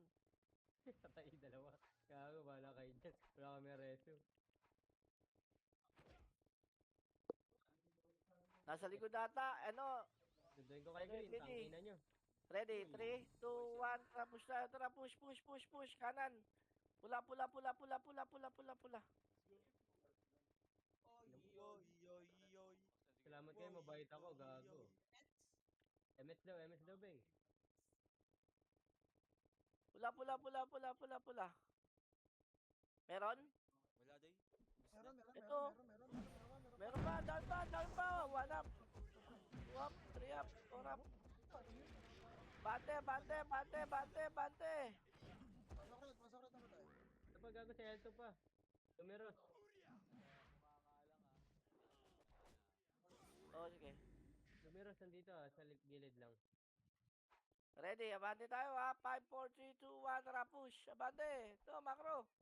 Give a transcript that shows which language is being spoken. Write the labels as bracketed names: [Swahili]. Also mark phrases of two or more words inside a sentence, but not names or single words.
[Filipino] Patay dalawa. Gago, bahala kayo dyan. Wala kami reso. Nasa likod ata, ano, Sunduin ko kay Okay, Green, ready. tangina nyo. ready, 3, 2, 1, tara push tayo, tara [English] push, push, push, push, [Filipino] kanan. Pula, pula, pula, pula, pula, pula, pula, pula. Yoy, yoy, yoy. Salamat kayo, mabait ako, gago. MS daw, Beng. Pula, pula, pula, pula, pula, pula. Meron? Wala day. Meron, meron, Ito. meron, meron, meron. Meron pa, down pa, 1 up. 2 up, 3 up, 4 up. Bante, bante, bante, bante, bante. Pasok rin naman tayo. Ito pa, gago, si Elto pa. Tumiros. Oh, sige. Tumiros, nandito sa gilid lang. Ready, abante tayo ha. 5, 4, 3, 2, 1, tara push. Abante. Ito, macro.